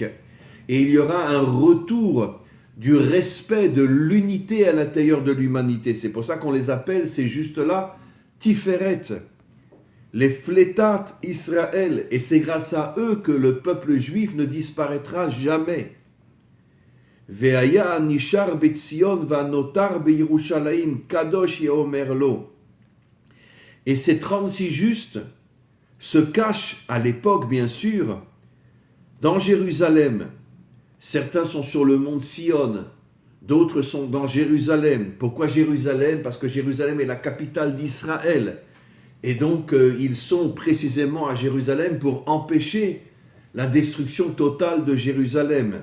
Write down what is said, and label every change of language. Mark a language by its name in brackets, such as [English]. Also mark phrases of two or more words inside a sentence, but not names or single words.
[French] Et il y aura un retour du respect de l'unité à l'intérieur de l'humanité. C'est pour ça qu'on les appelle, ces justes-là, Tiferet, les Flétat Israël. Et c'est grâce à eux que le peuple juif ne disparaîtra jamais. [Hebrew] והיה נשאר בציון ונותר בירושלים קדוש יאמר לו. [French] Et ces 36 justes se cachent à l'époque, bien sûr, dans Jérusalem. Certains sont sur le mont Sion, d'autres sont dans Jérusalem. Pourquoi Jérusalem? Parce que Jérusalem est la capitale d'Israël. Et donc, ils sont précisément à Jérusalem pour empêcher la destruction totale de Jérusalem.